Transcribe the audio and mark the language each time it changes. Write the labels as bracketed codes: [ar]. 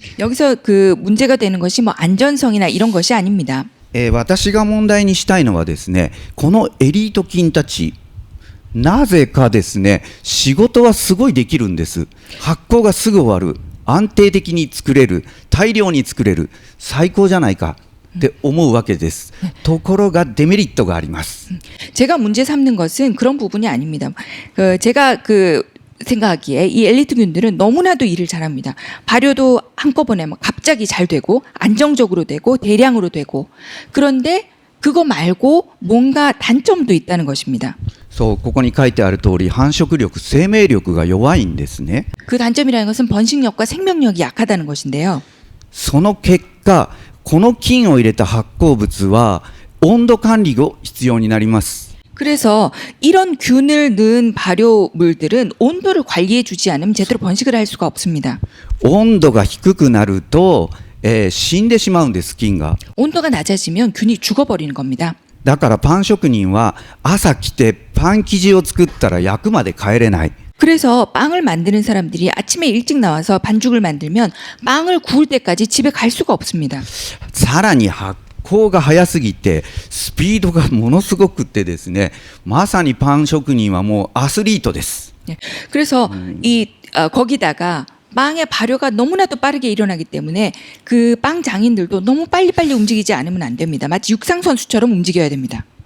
[ko] 여기서 그 문제가 되는 것이 뭐 안전성이나 이런 것이 아닙니다. [ja] 私が問題にしたいのはですね、このエリート菌たちなぜかですね仕事はすごいできるんです。発酵がすぐ終わる、安定的に作れる、大量に作れる、最高じゃないかって思うわけです。ところがデメリットがあります。 [ko] 제가 문제 삼는 것은 그런 부분이 아닙니다. 제가 생각하기에 이 엘리트균들은 너무나도 일을 잘합니다. 발효도 한꺼번에 막 갑자기 잘 되고 안정적으로 되고 대량으로 되고 그런데 그거 말고 뭔가 단점도 있다는 것입니다. [ja] そうここに書いてある通り繁殖力、生命力が弱いんですね。 [ko] 그 단점이라는 것은 번식력과 생명력이 약하다는 것인데요. [ja] その結果この菌を入れた発酵物は温度管理が必要になります。 [ko] 그래서 이런 균을 넣은 발효물들은 온도를 관리해 주지 않으면 제대로 번식을 할 수가 없습니다. [ja] 温度が低くなると、死んでしまうんです、菌が。 [ko] 온도가 낮아지면 균이 죽어버리는 겁니다. [ja] だからパン職人は朝来てパン生地を作ったら焼くまで帰れない。 [ko] 그래서 빵을 만드는 사람들이 아침에 일찍 나와서 반죽을 만들면 빵을 구울 때까지 집에 갈 수가 없습니다. [ja] さらに発酵が早すぎてスピードがものすごくってですね、まさにパン職人はもうアスリートです。 [ko] 그래서 거기다가 빵의 발효가 너무나도 빠르게 일어나기 때문에 그 빵 장인들도 너무 빨리빨리 움직이지 않으면 안 됩니다. 마치 육상 선수처럼 움직여야 됩니다.